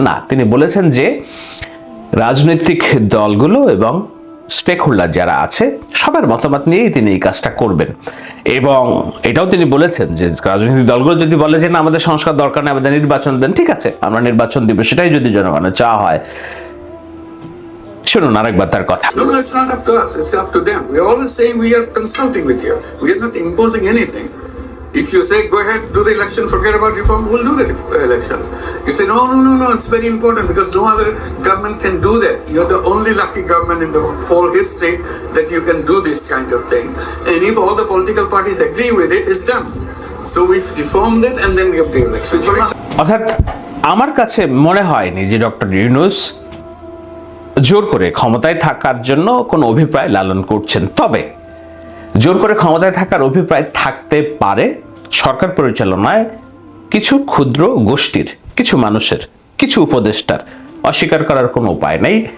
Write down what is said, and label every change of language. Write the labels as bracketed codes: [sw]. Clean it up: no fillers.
[bn] না, তিনি বলেছেন যে রাজনৈতিক দলগুলো এবং স্টেক হোল্ডার যারা আছে সবার মতামত নিয়েই তিনি এই কাজটা করবেন। এবং এটাও তিনি বলেছেন যে রাজনৈতিক দলগুলো যদি বলে যে না আমাদের সংস্কার দরকার নেই, আমাদের নির্বাচন দেন, ঠিক আছে আমরা নির্বাচন দিব, সেটাই যদি জনগণের চাওয়া হয়। শুনুন আরেকবার তার কথা। [en] No, it's not up to us. It's up to them. We are always saying we are consulting with you. We are not imposing anything. If you say go ahead, do the election, forget about reform, we'll do the election. You say no, it's very important because no other government can do that. You're the only lucky government in the whole history that you can do this kind of thing. And if all the political parties agree with it, it's done. So we've reformed it and then we have the election. [bn] অর্থাৎ আমার কাছে মনে হয়নি যে doctor Yunus জোর করে ক্ষমতায় থাকার জন্য কোনো অভিপ্রায় লালন করছেন। তবে জোর করে ক্ষমতায় থাকার অভিপ্রায় থাকতে পারে সরকার পরিচালনায় কিছু ক্ষুদ্র গোষ্ঠীর, কিছু মানুষের, কিছু উপদেষ্টার, অস্বীকার করার কোনো উপায় নেই।